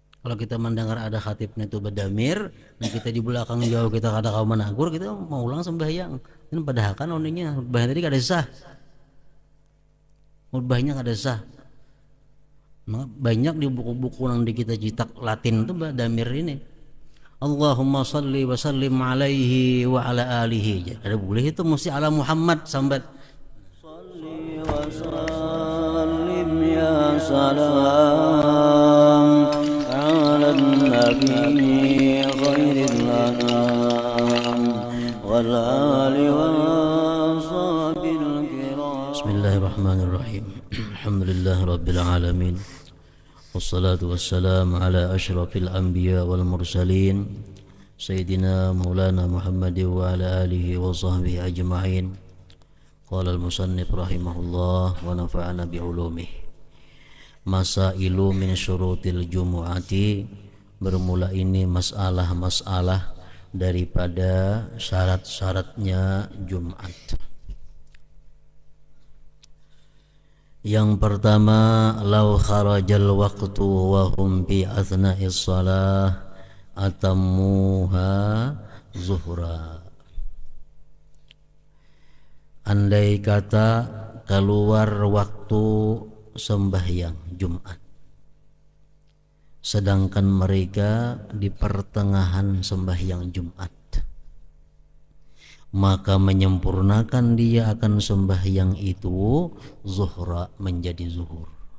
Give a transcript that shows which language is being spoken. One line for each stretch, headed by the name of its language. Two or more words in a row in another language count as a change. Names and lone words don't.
Banjar: Kalau kita mendengar ada khatibnya itu berdamir, nah kita di belakang jauh kita kada kau menagur, kita mau ulang sembahyang. Ini padahal kan oningnya khutbahnya tadi kada sah, khutbahnya kada sah. Banyak di buku-buku yang di kita cetak Latin itu berdamir ini.
Arabic: اللهم صل وسلم عليه وعلى آله.
Banjar: Kada boleh itu, mesti ala Muhammad sambat.
Arabic: صل وسلم يا سلام على النبي خير الأنام والآل والصحب الكرام. بسم الله الرحمن الرحيم. الحمد لله رب العالمين. والصلاة والسلام على أشرف الأنبياء والمرسلين سيدنا مولانا محمد وعلى آله وصحبه أجمعين. قال المصنف رحمه الله ونفعنا بعلومه. مسائل من شروط الجمعة.
Banjar: Bermula ini masalah-masalah daripada syarat-syaratnya Jumat. Yang pertama,
Arabic: لو خرج الوقت وهم في أثناء الصلاة أتموها ظهرا.
Banjar: Andai kata keluar waktu sembahyang Jumat, sedangkan mereka di pertengahan sembahyang Jumat, maka menyempurnakan dia akan sembahyang itu zuhra, menjadi zuhur.